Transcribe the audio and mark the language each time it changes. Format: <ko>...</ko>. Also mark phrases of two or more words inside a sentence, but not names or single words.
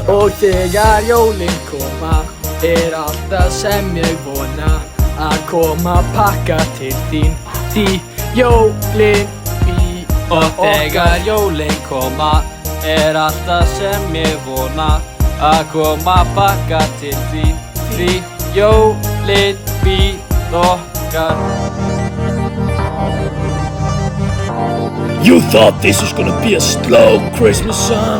<is>Og þegar jólin koma, alltaf sem ég vona að koma pakka til þín, því jólin Og þegar jólin koma, alltaf sem ég vona að koma pakka til þín, því jólin okkar.</is> <en>You thought this was gonna be a slow Christmas song?</en>